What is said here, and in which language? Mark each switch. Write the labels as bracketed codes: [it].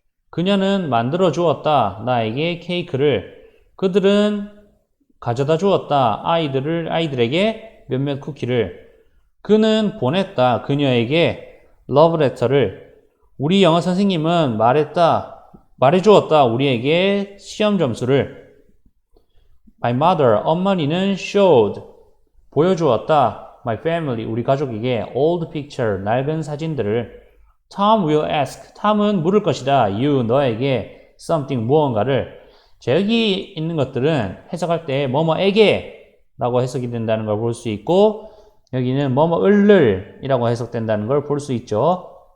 [ko] 그녀는 만들어 주었다. 나에게 케이크를. 그들은 가져다 주었다. 아이들에게 몇몇 쿠키를. 그는 보냈다. 그녀에게 러브레터를. 우리 영어 선생님은 말해주었다. 우리에게 시험 점수를. [en] My mother, [ko] 어머니는 [en] showed, [ko] 보여주었다. [en] My family, [ko] 우리 가족에게 [en] old picture, [ko] 낡은 사진들을. [en] Tom will ask, [ko] 탐은 물을 것이다. [en] You, [ko] 너에게 [en] something, [ko] 무언가를. 자, 여기 있는 것들은 해석할 때 뭐뭐에게 라고 해석이 된다는 걸 볼 수 있고, 여기는 뭐뭐을 이라고 해석된다는 걸 볼 수 있죠.